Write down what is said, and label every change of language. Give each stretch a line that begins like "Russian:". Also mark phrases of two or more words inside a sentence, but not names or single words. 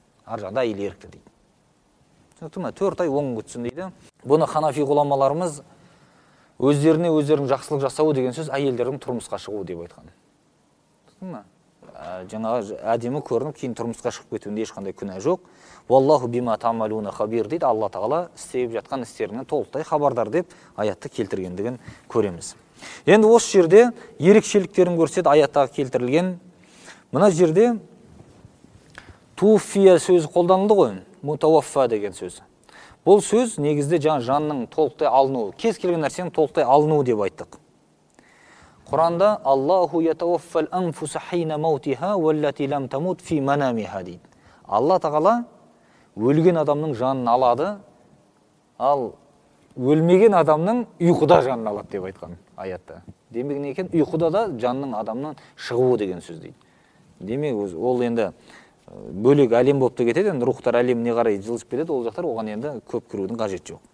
Kazakh: Ар жағында әйел ерікті дейді. 4 ай 10 күтсін дейді. Бұны ханафи ғұламаларымыз өздеріне өздерінің жақсылық жасауы деген сөз әйелдердің тұрмысқа шығуы деп айтқан. Жаңағы әдемі көрініп, кейін тұрмысқа шығып кетуінде ешқандай күнә жоқ.
Arabic: والله بما تعملون خبير дейді.
Kazakh: Алла тағала істеп жатқан істерінен толықтай хабардар деп аятты келтіргендігін көреміз. Енді осы жерде ерекшеліктерін көрсетеді аяттағы келтірілген. Мына жерде туфия сөзі қолданылды ғой, мутаваффа деген сөз. Бұл сөз негізде жанның толықтай алынуы, кез келген нәрсенің толықтай алынуы деп айттық.
Arabic: Құранда الله يتوفى الأنفس حين موتها والتي لم تمت في منامها дейді.
Kazakh: Алла тағала өлген адамның жанын алады, ал өлмеген адамның ұйқыда жанын алады деп айтқан аятта. Демек не екен? Ұйқыда да жанның адамның шығуы деген сөз дейді. Демек ол енді бөлек әлем болып та кетеді, енді рухтар әлеміне қарай жылжып кетеді, ол жақтар оған енді көп кірудің қажеті жоқ.